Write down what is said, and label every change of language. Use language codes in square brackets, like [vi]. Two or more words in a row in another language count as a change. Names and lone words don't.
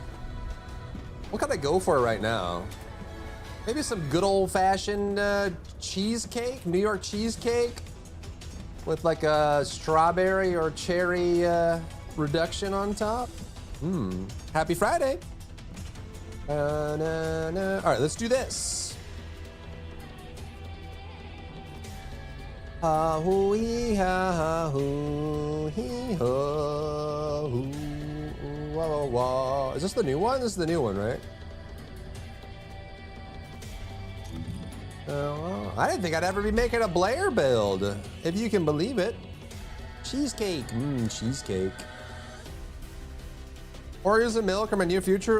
[en] What can I go for right now? Maybe some good old fashioned cheesecake, New York cheesecake with like a strawberry or cherry reduction on top. Happy Friday. All right, let's do this. Ha hoo hee ha hoo hee ha hoo wah wah wah. Is this the new one? This is the new one, right? I didn't think I'd ever be making a Blair build, if you can believe it. Cheesecake, cheesecake. Oreos and milk are my new future.